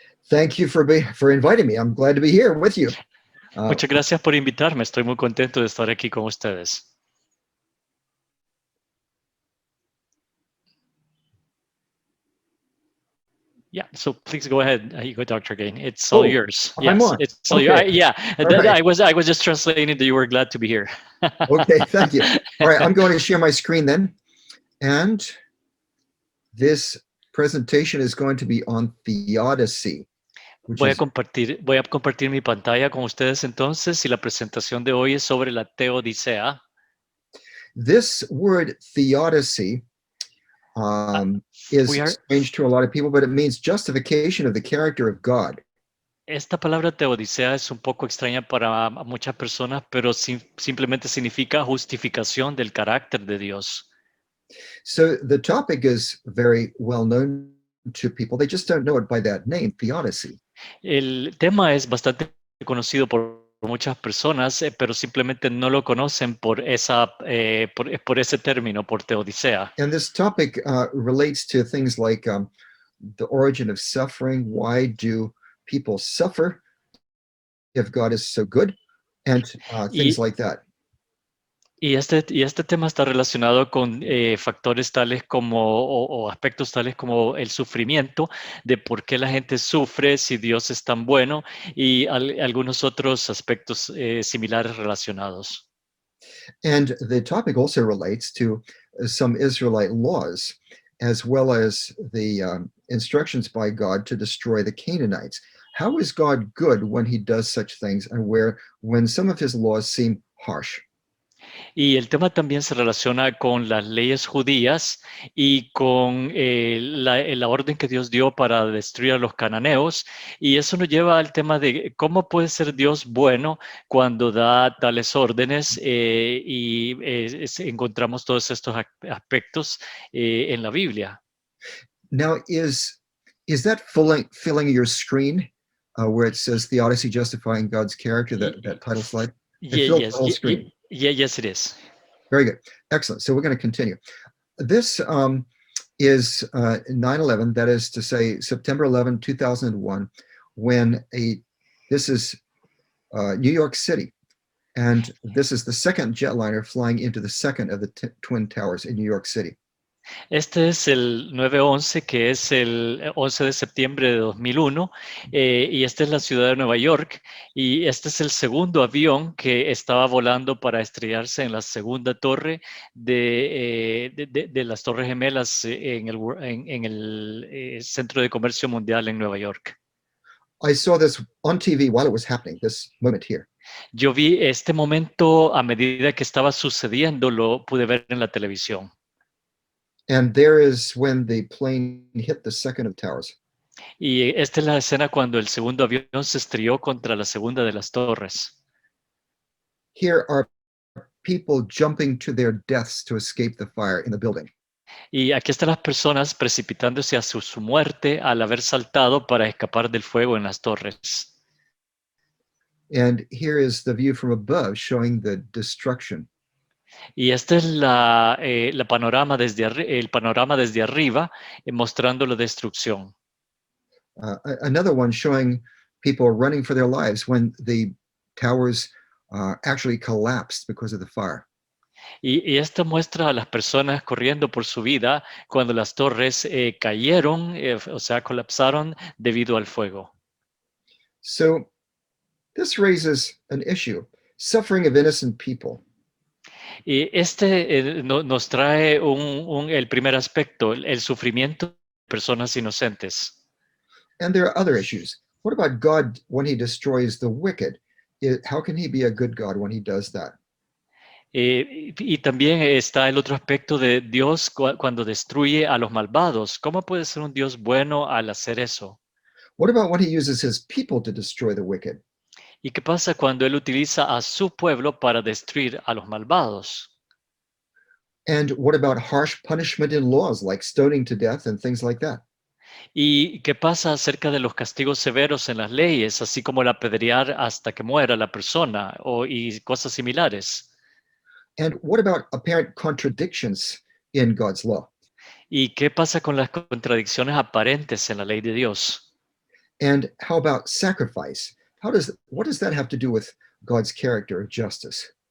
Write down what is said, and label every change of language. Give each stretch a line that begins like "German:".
English: Thank you for inviting me. I'm glad to be here with you.
Spanish: Muchas gracias por invitarme. Estoy muy contento de estar aquí con ustedes.
English: Yeah, so please go ahead. You go, Dr. Gain. It's all yours. I'm Yes, on. it's all Okay. yours. Yeah, Right. I was just translating that you were glad to be here. Okay, thank you. All right, I'm going to share my screen then. And this presentation is going to be on theodicy.
Spanish: Voy a compartir mi pantalla con ustedes entonces, y la presentación de hoy es sobre la teodicea.
English: This word theodicy is strange to a lot of people, but it means justification of the character of God.
Spanish: Esta palabra teodicea es un poco extraña para muchas personas, pero simplemente significa justificación del carácter de Dios.
English: So the topic is very well known to people. They just don't know it by that name, theodicy.
Spanish: El tema es bastante conocido por muchas personas, pero simplemente no lo conocen por ese término, por teodicea.
English: And this topic relates to things like the origin of suffering. Why do people suffer if God is so good? And things like that.
Spanish: Y este tema está relacionado con factores tales como, o aspectos tales como el sufrimiento, de por qué la gente sufre si Dios es tan bueno, y algunos otros aspectos similares relacionados.
English: And the topic also relates to some Israelite laws, as well as the instructions by God to destroy the Canaanites. How is God good when he does such things, and when some of his laws seem harsh?
Spanish: Y el tema también se relaciona con las leyes judías y con la orden que Dios dio para destruir a los cananeos. Y eso nos lleva al tema de cómo puede ser Dios bueno cuando da tales órdenes, y encontramos todos estos aspectos en la Biblia.
English: Now, is that filling your screen where it says Theodicy Justifying God's Character, that title slide? It fills the whole screen. Yes, it is. Very good. Excellent. So we're going to continue. This is 9/11, that is to say September 11, 2001, when this is New York City, and this is the second jetliner flying into the second of the Twin Towers in New York City.
Spanish: Este es el 9/11, que es el 11 de septiembre de 2001, y esta es la ciudad de Nueva York, y este es el segundo avión que estaba volando para estrellarse en la segunda torre de las Torres Gemelas en el Centro de Comercio Mundial en Nueva York.
English: I saw this on TV while it was happening, this moment here.
Spanish: Yo vi este momento a medida que estaba sucediendo, lo pude ver en la televisión.
English: And there is when the plane hit the second of towers.
Spanish: Y esta es la escena cuando el segundo avión se estrelló contra la segunda de las torres.
English: Here are people jumping to their deaths to escape the fire in the building.
Spanish: Y aquí están las personas precipitándose hacia su muerte al haber saltado para escapar del fuego en las torres.
English: And here is the view from above showing the destruction.
Spanish: Y este es el panorama desde arriba, mostrando la destrucción.
English: Another one showing people running for their lives when the towers actually collapsed because of the fire.
Spanish: Y esto muestra a las personas corriendo por su vida cuando las torres cayeron, o sea, colapsaron debido al fuego.
English: So this raises an issue, suffering of innocent people.
Spanish: Y nos trae el primer aspecto, el sufrimiento de personas inocentes.
English: And there are other issues. What about God when he destroys the wicked? How can he be a good God when he does that?
Spanish: Y también está el otro aspecto de Dios cuando destruye a los malvados. ¿Cómo puede ser un Dios bueno al hacer eso?
English: What about when he uses his people to destroy the wicked?
Spanish: ¿Y qué pasa cuando Él utiliza a su pueblo para destruir a los malvados?
English: And what about harsh punishment in laws like stoning to death and things like that?
Spanish: ¿Y qué pasa acerca de los castigos severos en las leyes, así como el apedrear hasta que muera la persona y cosas similares?
English: And what about apparent contradictions in God's law?
Spanish: ¿Y qué pasa con las contradicciones aparentes en la ley de Dios?
English: And how about sacrifice? What does that have to do with God's character of justice?